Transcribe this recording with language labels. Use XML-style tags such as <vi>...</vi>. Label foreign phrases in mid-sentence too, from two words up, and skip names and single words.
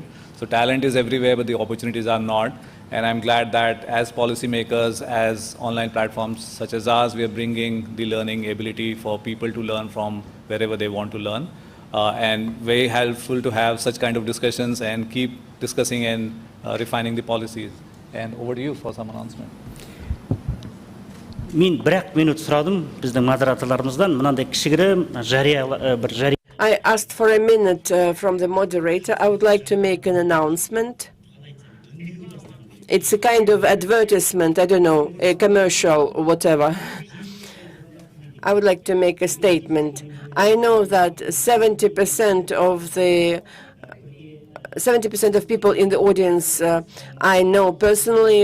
<en>So talent is everywhere, but the opportunities are not. And I'm glad that as policymakers, as online platforms such as ours, we are bringing the learning ability for people to learn from wherever they want to learn. And very helpful to have such kind of discussions and keep discussing and refining the policies. And over to you for some announcement.</en> <kk>Мен 1 минут сұрадым біздің модераторларымыздан мынандай кішігірім жария.</kk> <en>I asked for a minute from the moderator. I would like to make an announcement. It's a kind of advertisement, I don't know, a commercial or whatever. I would like to make a statement. I know that 70% of the 70% of people in the audience I know personally.</en>